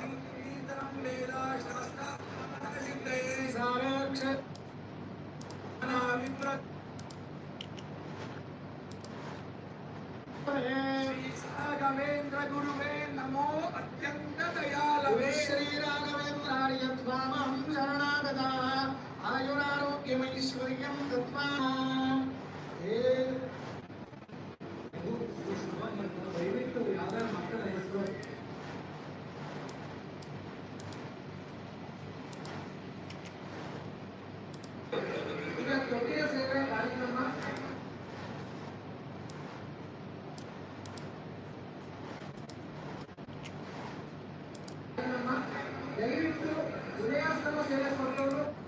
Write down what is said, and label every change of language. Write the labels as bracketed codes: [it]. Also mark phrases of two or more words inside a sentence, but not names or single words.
[sa] राघवेंद्र गुरुवे नमो अत्यंत दयालवे। श्री राघवेन्द्राय त्वामहं शरणागतः। आयुरारोग्यमैश्वर्यं दत्त्वा [kn] ದಯವಿಟ್ಟು ಯಾವ್ದಾರ ಮಕ್ಕಳ ಹೆಸರು ಈಗ ತೊಟ್ಟಿಯ ಸೇವೆ ಕಾರ್ಯಕ್ರಮ ದಯವಿಟ್ಟು ಉದಯಾಸ್ತಮ ಸೇವೆ ಕೊಟ್ಟವರು